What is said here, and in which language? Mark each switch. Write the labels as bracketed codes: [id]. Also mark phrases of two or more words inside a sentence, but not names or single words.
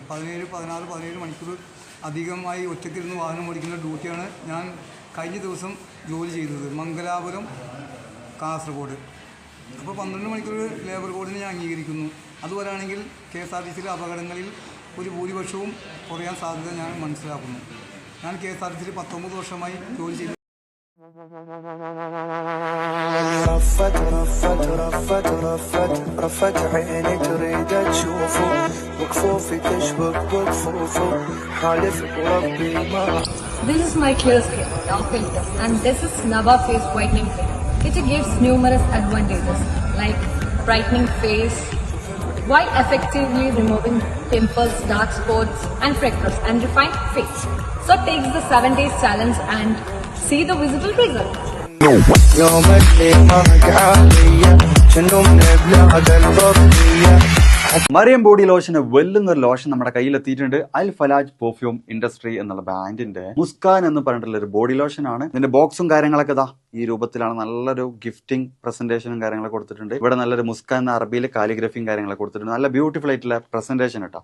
[ml] 17 മണിക്കൂർ അധികമായി ഒറ്റയ്ക്കിരുന്ന് വാഹനം ഓടിക്കുന്ന ഡ്യൂട്ടിയാണ് ഞാൻ കഴിഞ്ഞ ദിവസം ജോലി ചെയ്തത്, മംഗലാപുരം കാസർഗോഡ്. അപ്പോൾ 12 മണിക്കൂർ [en] labour code [ml] ഞാൻ അംഗീകരിക്കുന്നു. അതുപോലെയാണെങ്കിൽ KSRTCയിലെ അപകടങ്ങളിൽ ഒരു ഭൂരിപക്ഷവും കുറയാൻ സാധ്യത ഞാൻ മനസ്സിലാക്കുന്നു. ഞാൻ KSRTCയിൽ 19 വർഷമായി ജോലി ചെയ്തു. [ar] رفت عيني تريد تشوفه وكفوفي تشبك بكفوفه حالف بربي ما. [en] This is my clear skin, no filter, and this is Nava Face Whitening Cream. It gives numerous advantages like brightening face, while effectively removing pimples, dark spots, and freckles, and refine face. So take the 7 days challenge and see the visible result. [ar] يوم اللي ما عليا شنو من بلاد الغربية. [ml] മറിയം ബോഡി ലോഷന് വെല്ലുന്നൊരു ലോഷൻ നമ്മുടെ കയ്യിലെത്തിയിട്ടുണ്ട്. അൽ ഫലാജ് പെർഫ്യൂം ഇൻഡസ്ട്രി എന്നുള്ള ബ്രാൻഡിന്റെ മുസ്കാൻ എന്ന് പറഞ്ഞിട്ടുള്ള ഒരു [en] body lotion [ml] ആണ്. ഇതിന്റെ ബോക്സും കാര്യങ്ങളൊക്കെ ഇതാ ഈ രൂപത്തിലാണ്. നല്ലൊരു [en] gifting presentation [ml] കാര്യങ്ങളൊക്കെ കൊടുത്തിട്ടുണ്ട്. ഇവിടെ നല്ലൊരു മുസ്കാൻ എന്ന അറബിയിൽ കാലിഗ്രഫിയും കാര്യങ്ങളൊക്കെ കൊടുത്തിട്ടുണ്ട്. നല്ല ബ്യൂട്ടിഫുൾ ആയിട്ടുള്ള പ്രസന്റേഷൻ കേട്ടോ.